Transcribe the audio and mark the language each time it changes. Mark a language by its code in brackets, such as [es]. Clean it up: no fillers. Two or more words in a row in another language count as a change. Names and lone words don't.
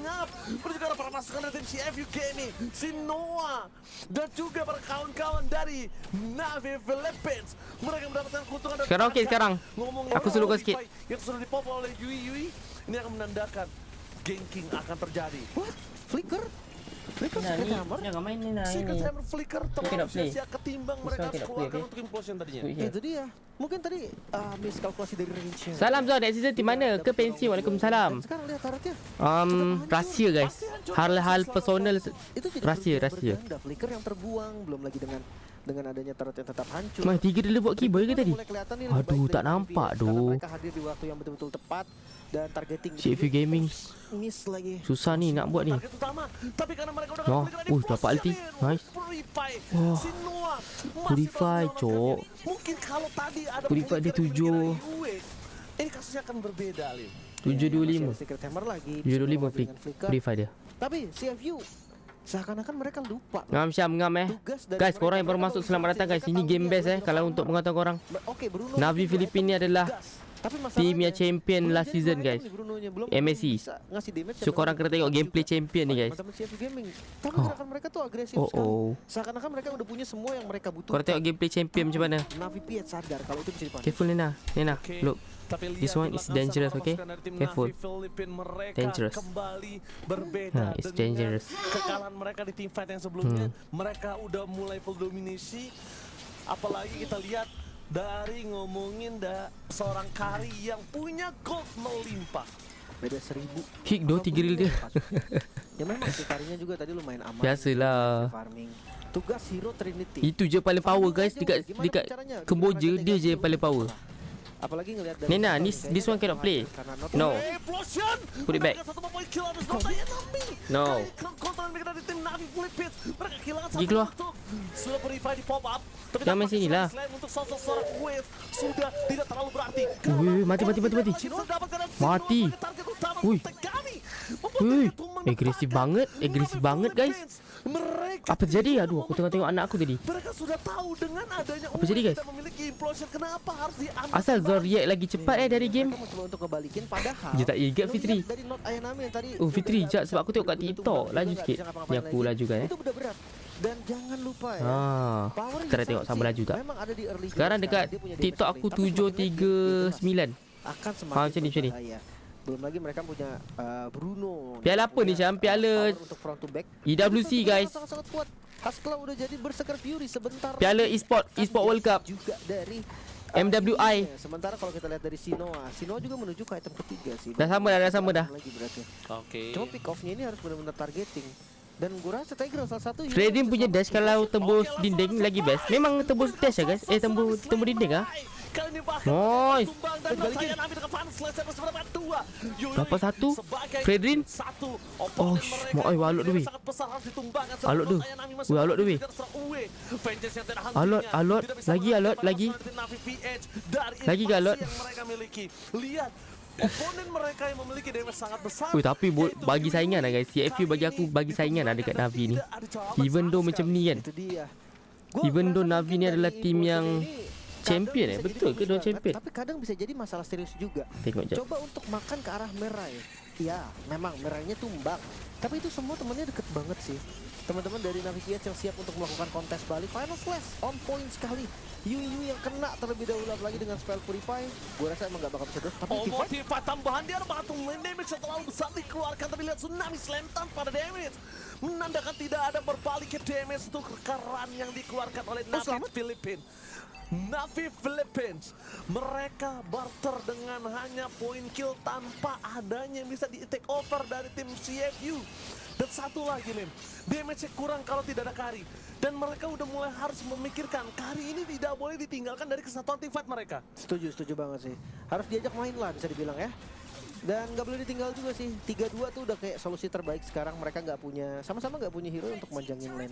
[id] Dan juga para kawan-kawan dari Navi Philippines. Mereka mendapatkan keuntungan. Sekarang okey sekarang. [ms] Aku slowkan sikit. [id] Yang sudah dipop oleh Yui. Ini akan menandakan ganking akan terjadi. Flicker jangan main ni Secret Hammer Flicker terlalu sia-sia ketimbang mereka keluarkan untuk implosion tadinya. Itu dia. Mungkin tadi miskalkulasi dari range-nya. [ms] Salam Zon, [en] next season [ms] tim mana? Ke pensi? Waalaikumsalam. [id] Sekarang lihat tarotnya. [ms] Rahsia guys. Hal-hal personal rahsia. [id] Flicker yang terbuang, belum lagi dengan adanya tarot yang tetap hancur. [ms] 3 dia buat keyboard ke tadi? Aduh, tak nampak doh. [id] Mereka hadir di waktu yang betul-betul tepat dan targeting CFU Gaming miss lagi. [ms] Susah ni nak buat ni. [id] Tapi karena mereka udah dapat ulti. Nice. Purify cok. Mungkin kalau tadi ada Purify dia 7. Ini kasusnya akan berbeda, Lin. 725. Secret Hammer lagi. 725 Purify dia. Tapi CFU seakan-akan mereka lupa. [ms] Ngam Syam guys, korang yang baru masuk selamat datang guys. Ini game best kalau untuk pengetahuan korang. Navi Filipin ni adalah tim yang champion [en] last season [ms] guys. MSC. So korang kena tengok gameplay champion ni guys. [id] Tapi gerakan mereka tuh agresif sekali. Seakan-akan mereka udah punya semua yang mereka butuhkan. [ms] Korang tengok gameplay champion macam mana. [id] Navi PH sadar kalau itu bisa dipakai. [en] Careful Nena. Look. This one is dangerous, okay? Careful. Dangerous. It's dangerous. [id] Kekalahan mereka di [en] team fight [id] yang sebelumnya, mereka udah mulai full dominasi. Apalagi kita lihat dari ngomongin seorang Kari yang punya gold melimpah. Beda 1000. Kick 2-3 reel dia. Ya memang sih Karinya juga tadi lumayan aman. Biasalah. Farming. Tugas Hero Trinity. [ms] Itu je paling power guys dekat Kemboja, dia je yang paling power. [id] Apalagi ngelihat dari [en] Nena, this one cannot play. No. Put it back. No. [ms] Pergi keluar. Jangan main sini lah. Mati. [id] Mati. Agresif banget guys. [ms] Apa terjadi? Aduh, aku tengok anak aku tadi. [id] Mereka sudah tahu dengan adanya [ms] apa jadi guys? [id] Memiliki implosion, kenapa harus diambil? Asal Xorn react lagi cepat dari game. Coba untuk ngebalikin padahal. [ms] Dia tak ingat Fitri. Dari Not Ayanami yang tadi. Oh Fitri, jap sebab aku tengok kat TikTok laju sikit. Ni aku laju kan [id] Itu udah berat. Dan jangan lupa ya. [ms] Kita dah tengok sama laju tak. [id] Memang ada di early [ms] sekarang dekat TikTok aku 739. [id] Akan semakin [ms] macam ni. [id] Belum lagi mereka punya Bruno. [ms] Piala apa ni Syam? Piala EWC guys. [id] Sangat kuat. Haskell udah jadi Berserker Fury sebentar. [ms] Piala e-sport World Cup juga dari MWI. [id] Sementara kalau kita lihat dari Sinoa juga menuju ke item ketiga sih. [ms] Dah sama dah. Oke. [id] Cuma pick off-nya ini harus benar-benar targeting. Dan gue rasa Tiger salah satu [ms] Fredin punya dash kalau tembus dinding lagi best. Memang tembus dash ya guys. Tembus dinding ah. Nice. Dapat satu Fredrin. Oh, mau walot tu. Alot tu. Alot. Lagi galot. [id] Oponen mereka yang memiliki damage sangat besar. [ms] Tapi bagi saingan lah guys. CFU bagi aku bagi saingan lah dekat Navi ni. [en] Even though [ms] macam ni kan. [en] Even though [ms] Navi ni adalah tim yang champion betul ke dia champion? [id] Tapi kadang bisa jadi masalah serius juga. [ms] Tengok je. [id] Coba untuk makan ke arah merah ya. Iya, memang merahnya tumbang. Tapi itu semua temennya deket banget sih. Teman-teman dari Navi PH yang siap untuk melakukan kontes balik. Final Slash [en] on point [id] sekali. Yu yang kena terlebih dahulu lagi dengan spell Purify. Gue rasa emang gak bakal bisa terus. Tapi Motivate tambahan dia batu main damage yang terlalu besar dikeluarkan. Tapi lihat Tsunami Slam tanpa ada damage. Menandakan tidak ada berbalik ke damage untuk keran yang dikeluarkan oleh Navi Philippines. Navi Philippines, mereka barter dengan hanya point kill tanpa adanya yang bisa di [en] take over [id] dari tim CFU. Dan satu lagi Lin, damage-nya kurang kalau tidak ada Kari. Dan mereka udah mulai harus memikirkan Kari ini tidak boleh ditinggalkan dari kesatuan tim fight mereka. Setuju banget sih. Harus diajak main lah bisa dibilang ya. Dan nggak boleh ditinggal juga sih. 3-2 tuh udah kayak solusi terbaik sekarang. Mereka nggak punya, sama-sama nggak punya hero untuk manjangin lane.